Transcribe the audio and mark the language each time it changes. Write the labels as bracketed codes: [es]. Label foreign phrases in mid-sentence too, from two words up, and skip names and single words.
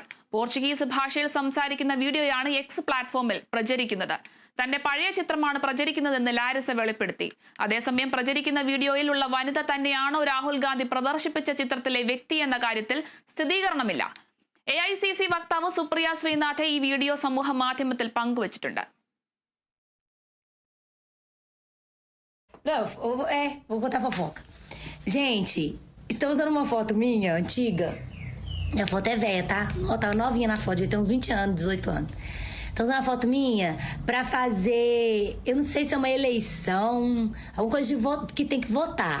[ml] പോർച്ചുഗീസ് ഭാഷയിൽ സംസാരിക്കുന്ന വീഡിയോയാണ് എക്സ് പ്ലാറ്റ്ഫോമിൽ പ്രചരിക്കുന്നത്. തന്റെ പഴയ ചിത്രമാണ് പ്രചരിക്കുന്നതെന്ന് ലാരിസ വെളിപ്പെടുത്തി. അതേസമയം പ്രചരിക്കുന്ന വീഡിയോയിൽ ഉള്ള വനിത തന്നെയാണോ രാഹുൽ ഗാന്ധി പ്രദർശിപ്പിച്ച ചിത്രത്തിലെ വ്യക്തി എന്ന കാര്യത്തിൽ സ്ഥിരീകരണമില്ല. AICC വക്താവ് സുപ്രിയ ശ്രീനാഥ് ഈ വീഡിയോ സമൂഹ മാധ്യമത്തിൽ പങ്കുവച്ചിട്ടുണ്ട്. [pt] Não, vou contar fofoca. Gente, estão usando uma foto minha, antiga. A foto é velha, tá? Ó, tava novinha na foto, devia ter uns 20 anos, 18 anos. Estão usando a foto minha pra fazer, eu não sei se é uma eleição, alguma coisa de voto, que tem que votar.